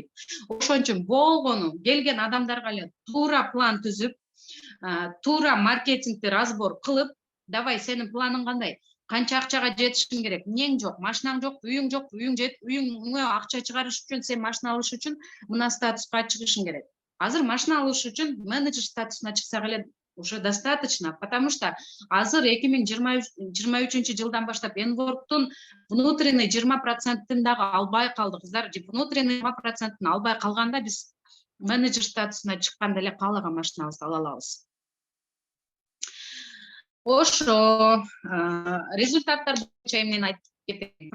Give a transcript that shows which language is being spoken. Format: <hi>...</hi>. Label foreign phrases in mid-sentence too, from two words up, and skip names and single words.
<ky>Ошон үчүн болгону келген адамдарга эле туура план түзүп, туура маркетингди разбор кылып, давай сенин планың кандай? Канча акчага жетишиң керек? Эмнең жок? Машинаң жок, үйүң жок, үйүң жет, үйүңө акча чыгарыш үчүн, сен машина алыш үчүн мына статуска чыгышың керек. Азыр машина алыш үчүн менеджер статусуна чыксак эле</ky> <ru>уже достаточно, потому что</ru> <ky>азыр 2023 жылдан баштап Энворктун внутренний 20%-ын дагы албай калды кыздар. Внутренний 20%-ын албай калганда биз менеджер статусуна чыкканда эле каалаган машинабызды ала алабыз. Ошо результаттар боюнча эмнени айтып кетейин.</ky>